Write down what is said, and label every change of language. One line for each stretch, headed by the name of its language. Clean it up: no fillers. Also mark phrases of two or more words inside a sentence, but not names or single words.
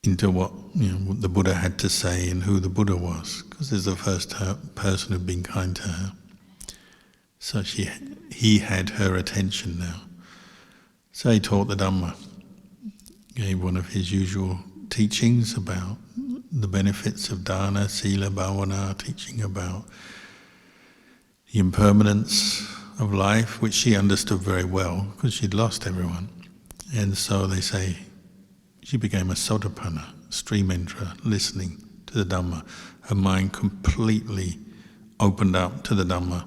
English: into what what the Buddha had to say and who the Buddha was, because he's the first person who'd been kind to her. So he had her attention now. So he taught the Dhamma, gave one of his usual teachings about the benefits of
Pali: dana, sila, bhavana,
English: teaching about the impermanence of life, which she understood very well because she'd lost everyone. And so they say she became a sotapanna, stream enterer, listening to the Dhamma. Her mind completely opened up to the Dhamma.